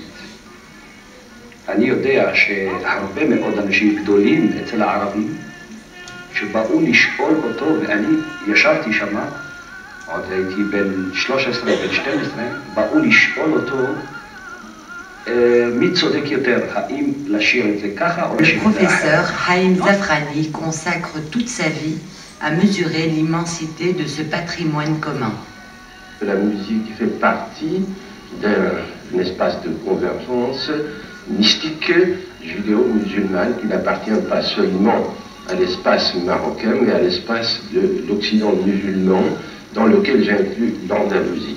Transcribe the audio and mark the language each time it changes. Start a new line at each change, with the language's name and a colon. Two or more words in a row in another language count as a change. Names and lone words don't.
Hebrew: אני יודע שהרבה מאוד אנשים גדולים אצל הערבים שבאו לשאול אותו, ואני ישבתי שם, עוד הייתי בן 13, בן 12, באו לשאול אותו מי צודק יותר, האם לשיר את זה ככה או לשיר את זה אחרת.
French: Le professeur Haïm Zafrani consacre toute sa vie à mesurer l'immensité de ce patrimoine commun. La musique fait partie d'un espace de convergence mystique judéo-musulmane qui n'appartient pas seulement à l'espace marocain, mais à l'espace de l'Occident musulman, dans lequel j'inclus l'Andalousie.